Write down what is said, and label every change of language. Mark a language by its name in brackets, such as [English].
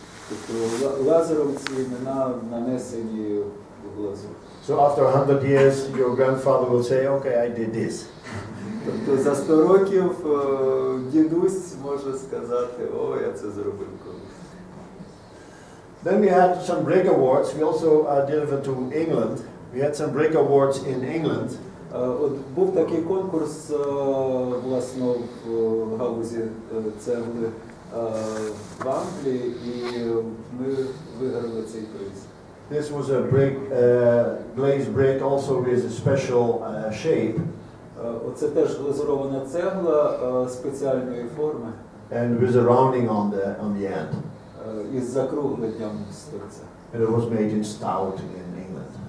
[Ukrainian] Тобто лазером ці імена нанесені в глазур. [English] So after 100 years, your grandfather will say, okay, I did this. [Ukrainian] Тобто за 100 років дідусь може сказати, о, я це зробив колись. [English] Then we had some brick awards. We also delivered to England. We had some brick awards in England. [Ukrainian] От був такий конкурс, власне, в галузі цегли в Англії, і ми виграли цей приз. [English] This was a brick, glazed brick, also with a special shape. [Ukrainian] Оце теж глазурована цегла спеціальної форми. [English] And with a rounding on the end. [Ukrainian] Із закругленням стовця. [English] And it was made in Stout in England.